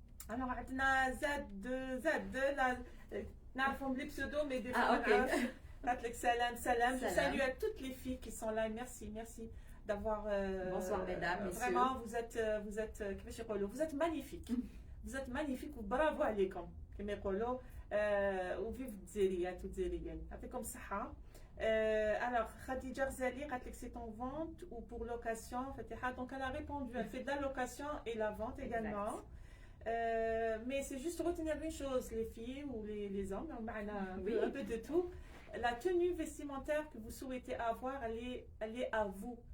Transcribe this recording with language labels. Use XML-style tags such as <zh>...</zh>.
<fr>Alors, on a Z2, نعرفهم les pseudos, mais des fois, salam. Je salue à toutes les filles qui sont là. Merci d'avoir. Bonsoir, mesdames, messieurs. Vraiment, vous êtes magnifiques. Vous êtes magnifiques, bravo عليكم.</fr> <ar>كما يقولوا وفيف الجزائريات والجزائريين. يعطيكم الصحة.</ar> <fr>Alors, Khadija Ghazali, c'est en vente ou pour location, Fatiha. Donc, elle a répondu, elle fait de la location et la vente également. Mais c'est juste retenir une chose, les filles ou les hommes, on a un peu de tout. La tenue vestimentaire que vous souhaitez avoir, elle est à vous.</fr>